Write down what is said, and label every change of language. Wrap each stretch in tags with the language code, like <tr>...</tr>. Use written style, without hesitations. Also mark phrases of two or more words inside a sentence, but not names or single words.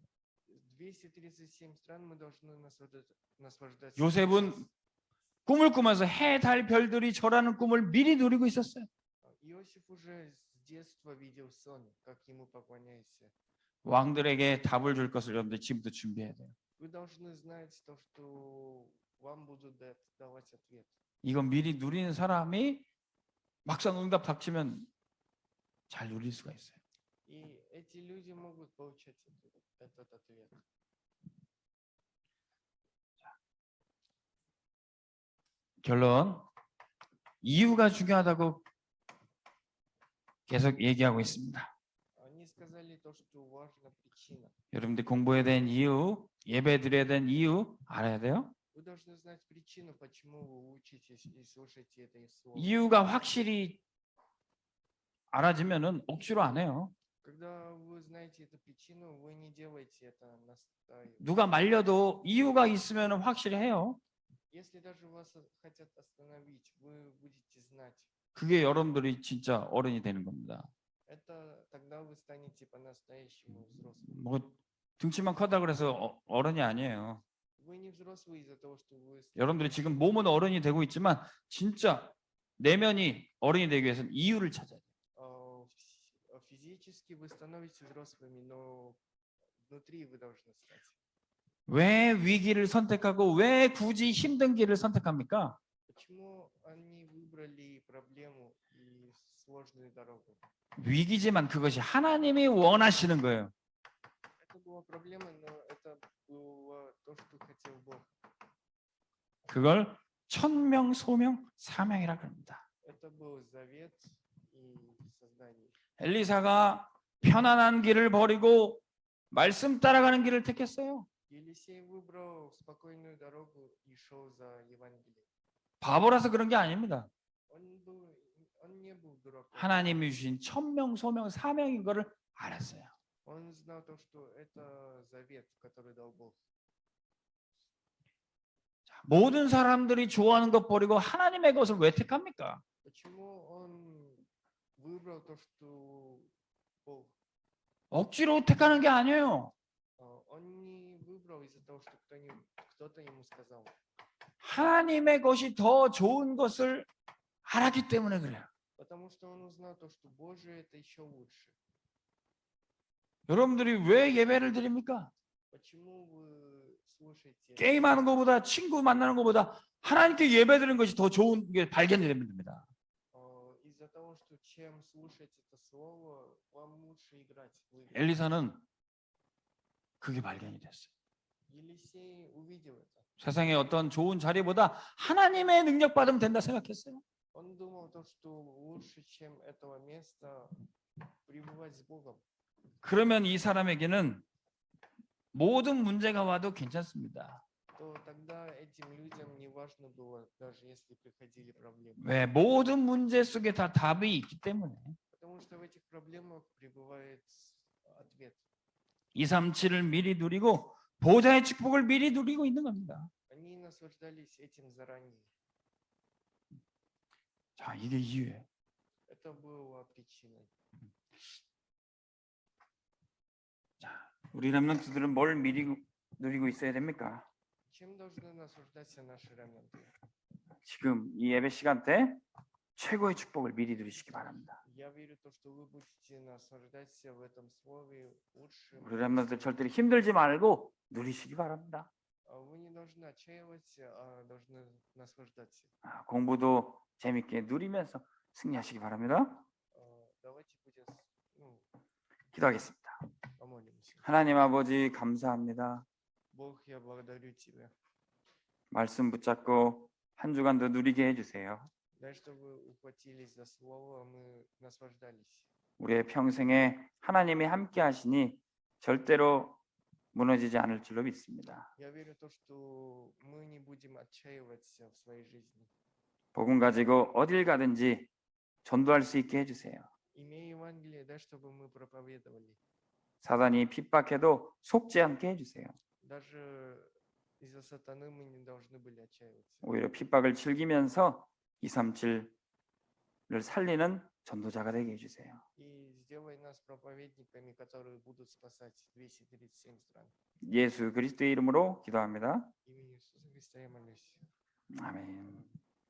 <ru>237 стран мы должны наслаждаться.</ru> <ko>요셉은 꿈을 꾸면서 해, 달, 별들이 절하는 꿈을 미리 누리고 있었어요.</ko> <ru>Иосиф уже с детства видел сон, как ему поклоняйся.</ru> <ko>왕들에게 답을 줄 것을 여러분들이 지금부터 준비해야 돼요.</ko> <ru>Вы должны знать то, что вам будут давать ответ.</ru> <ko>이건 미리 누리는 사람이 막상 응답 닥치면 잘 누릴 수가 있어요.</ko> <ru>И эти люди могут получать этот ответ.</ru> <ko>결론, 이유가 중요하다고 계속 얘기하고 있습니다.</ko> <ru>Они сказали то, что важна причина.</ru> <ko>여러분들 공부해야 되는 이유, 예배 드려야 되는 이유 알아야 돼요.</ko> <ru>Вы должны знать причину, почему вы учитесь и слушаете это слово.</ru> <ko>이유가 확실히 알아지면은 억지로 안 해요.</ko> <ru>Когда вы знаете эту причину, вы не делаете это настаивая.</ru> <ko>누가 말려도 이유가 있으면은 확실히 해요.</ko> <ru>Если даже вас хотят остановить, вы будете знать.</ru> <ko>그게 여러분들이 진짜 어른이 되는 겁니다.</ko> <ru>Это тогда вы станете по-настоящему взрослым.</ru> <ko>뭐 등치만 커다 그래서 어른이 아니에요.</ko> <ru>Вы не взрослый из-за того, что вы</ru> <ko>여러분들이 지금 몸은 어른이 되고 있지만 진짜 내면이 어른이 되기 위해서는 이유를 찾아야 돼요.</ko> <ru>физически вы становитесь взрослыми, но внутри вы должны стать.</ru> <ko>왜 위기를 선택하고 왜 굳이 힘든 길을 선택합니까?</ko> <ru>Почему они выбрали проблему и сложную дорогу?</ru> <ko>위기지만 그것이 하나님이 원하시는 거예요.</ko> <ru>Это была проблема, но это было то, что хотел Бог.</ru> <ko>그걸 천명, 소명, 사명이라 그럽니다.</ko> <ru>Это был завет и создание.</ru> <ko>엘리사가 편안한 길을 버리고 말씀 따라가는 길을 택했어요.</ko> <ru>Елисей выбрал спокойную дорогу и шел за Евангелием.</ru> <ko>바보라서 그런 게 아닙니다.</ko> <ru>Он не был дураком.</ru> <ko>하나님이 주신 천명, 소명, 사명인 거를 알았어요.</ko> <ru>Он знал то, что это завет, который дал Бог.</ru> <ko>모든 사람들이 좋아하는 것 버리고 하나님의 것을 왜 택합니까?</ko> <ru>Почему он выбрал то, что Бог?</ru> <ko>억지로 택하는 게 아니에요.</ko> <ru>Он не выбрал из-за того, что кто-то ему сказал.</ru> <ko>하나님의 것이 더 좋은 것을 알았기 때문에 그래요.</ko> <ru>Потому что он узнал то, что Божие это еще лучше.</ru> <ko>여러분들이 왜 예배를 드립니까?</ko> <ru>Почему вы слушаете?</ru> <ko>게임하는 것보다 친구 만나는 것보다 하나님께 예배드리는 것이 더 좋은 게 발견이 됩니다.</ko> <ru>Из-за того, что чем слушать это слово, вам лучше играть в игры.</ru> <ko>엘리사는 그게 발견이 됐어요.</ko> <ru>Елисей увидел это.</ru> <ko>세상의 어떤 좋은 자리보다 하나님의 능력 받으면 된다 생각했어요.</ko> <ru>Он думал то, что лучше, чем этого места, пребывать с Богом.</ru> <ko>그러면 이 사람에게는 모든 문제가 와도 괜찮습니다.</ko> <ru>То тогда этим людям не важно было, даже если приходили проблемы.</ru> <ko>왜? 모든 문제 속에 다 답이 있기 때문에.</ko> <ru>Потому что в этих проблемах пребывает ответ.</ru> <ko>237을 미리 누리고 보좌의 축복을 미리 누리고 있는 겁니다.</ko> <ru>Они наслаждались этим заранее.</ru> <ko>자, 이게 이유예요.</ko> <ru>Это было причиной.</ru> <ko>우리 렘넌트들은 뭘 미리 누리고 있어야 됩니까?</ko> <ru>Чем должны наслаждаться наши ремонты?</ru> <ko>지금 이 예배 시간 때 최고의 축복을 미리 누리시기 바랍니다.</ko> <ru>Я верю то, что вы будете наслаждаться в этом слове лучшим.</ru> <ko>우리 렘넌트들 절대로 힘들지 말고 누리시기 바랍니다.</ko> <ru>Вы не должны отчаиваться, а должны наслаждаться.</ru> <ko>공부도 재밌게 누리면서 승리하시기 바랍니다.</ko> <ru>Давайте будем,</ru> <ko>기도하겠습니다.</ko> <ru>помолимся.</ru> <ko>하나님 아버지 감사합니다.</ko> <ru>Бог, я благодарю Тебя.</ru> <ko>말씀 붙잡고 한 주간도 누리게 해주세요.</ko> <ru>Дай, чтобы ухватились за слово, мы наслаждались.</ru> <ko>우리의 평생에 하나님이 함께 하시니 절대로 무너지지 않을 줄로 믿습니다.</ko> <ru>Я верю то, что мы не будем отчаиваться в своей жизни.</ru> <ko>복음 가지고 어딜 가든지 전도할 수 있게 해주세요.</ko> <ru>Имея Евангелие, дай, чтобы мы проповедовали.</ru> <ko>사단이 핍박해도 속지 않게 해주세요.</ko> <ru>Даже из-за сатаны мы не должны были отчаиваться.</ru> <ko>오히려 핍박을 즐기면서 237을 살리는 전도자가 되게 해주세요.</ko> <ru>И сделай нас проповедниками, которые будут спасать 237 стран.</ru> <ko>예수 그리스도의 이름으로 기도합니다.</ko> <ru>Имени Иисуса Христа я молюсь.</ru> <ko>아멘.</ko>